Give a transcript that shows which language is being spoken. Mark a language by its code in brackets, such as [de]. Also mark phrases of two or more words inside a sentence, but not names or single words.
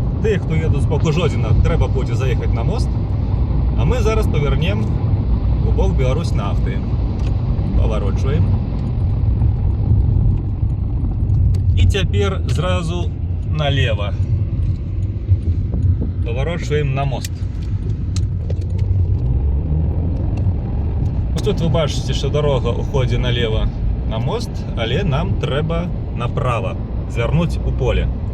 [uk] Тих, хто їде з боку Жодіна, треба буде заїхати на мост, а ми зараз повернемо у бок Беларусь Нафти. Поворачуємо. І тепер зразу наліво. Поворачуємо на мост. Тут ви бачите, що дорога уходить наліво на мост, але нам треба направо звернути у поле.